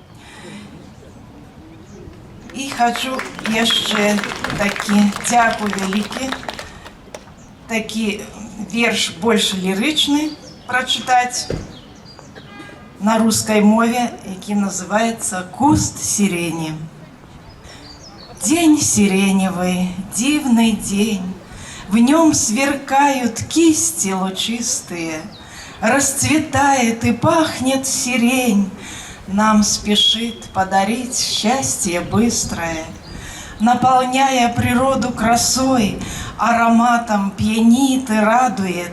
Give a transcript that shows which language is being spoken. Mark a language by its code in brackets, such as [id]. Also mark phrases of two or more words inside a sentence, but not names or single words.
[be] І хачу яшчэ дзякуй вялікі, такі верш больш лірычны прачытаць на рускай мове, які называецца «Куст сирени». [ru] День сиреневый, дивный день, в нем сверкают кисти лучистые, расцветает и пахнет сирень, нам спешит подарить счастье быстрое, наполняя природу красой, ароматом пьянит и радует.